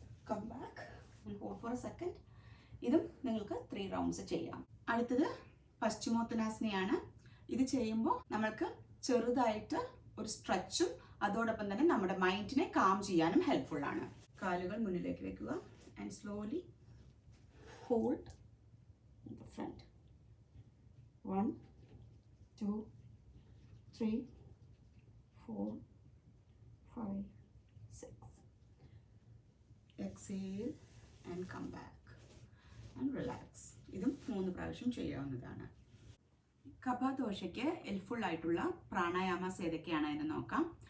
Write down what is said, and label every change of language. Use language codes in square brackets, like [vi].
[en] Come back and hold for a second. [ml] ഇതും നിങ്ങൾക്ക് 3 rounds ചെയ്യാം. അടുത്തത് പശ്ചിമോത്തനാസനയാണ്. ഇത് ചെയ്യുമ്പോൾ നമ്മൾക്ക് ചെറുതായിട്ട് ഒരു സ്ട്രെച്ചും അതോടൊപ്പം തന്നെ നമ്മുടെ മൈൻഡിനെ കാം ചെയ്യാനും ഹെൽപ്ഫുള്ളാണ്. കാലുകൾ മുന്നിലേക്ക് വെക്കുക [en] And slowly hold the front. 1 2 3 4 5 6. Exhale and come back and relax. [ml] ഇതും 3 പ്രാവശ്യം ചെയ്യാവുന്നതാണ്. കഫദോഷയ്ക്ക് ഹെൽപ്ഫുൾ ആയിട്ടുള്ള പ്രാണായാമസ് ഏതൊക്കെയാണ് എന്ന് നോക്കാം.